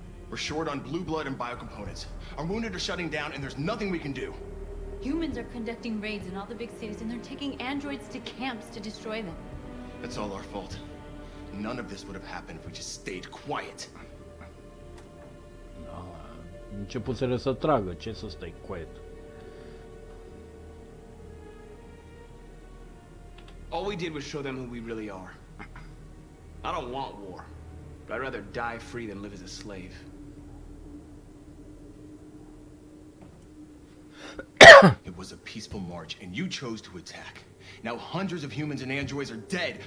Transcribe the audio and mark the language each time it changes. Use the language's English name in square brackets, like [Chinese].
[English] We're short on blue blood and biocomponents. Our wounded are shutting down, and there's nothing we can do. Humans are conducting raids in all the big cities, and they're taking androids to camps to destroy them. That's all our fault. None of this would have happened if we just stayed quiet. [Romanian] Da, începuseră să tragă, ce să stai quiet? [English] All we did was show them who we really are. I don't want war, but I'd rather die free than live as a slave. It was a peaceful march, and you chose to attack. Now hundreds of humans and androids are dead.